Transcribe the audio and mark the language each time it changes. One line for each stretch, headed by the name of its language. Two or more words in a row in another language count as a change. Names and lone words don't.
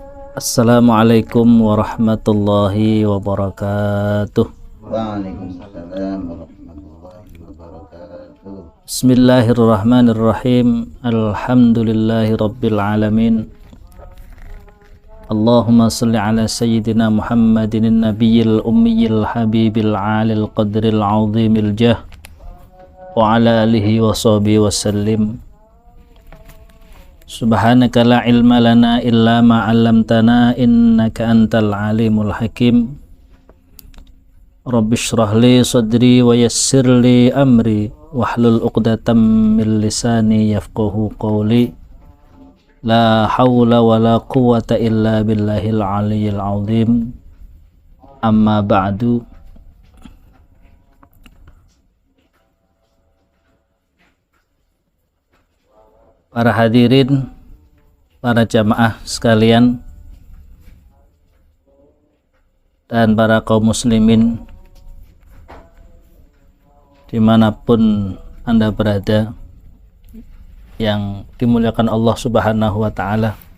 Arabic: السلام عليكم ورحمة الله وبركاته. وعليكم السلام ورحمة الله وبركاته. بسم الله الرحمن الرحيم. الحمد لله رب العالمين. اللهم صل على سيدنا محمد النبي الأمي الحبيب العالي القدر العظيم الجاه وعلى آله وصحبه وسلم. سبحانك لا علم لنا إلا ما علمتنا إنك أنت العليم الحكيم. رب اشرح لي صدري ويسر لي أمري واحلل عقدة من لساني يفقهوا قولي. لا حول ولا قوة إلا بالله العلي العظيم. أما بعد.
Indonesian: Para hadirin, para jamaah sekalian, dan para kaum muslimin dimanapun Anda berada, yang dimuliakan Allah
Arabic: سبحانه وتعالى.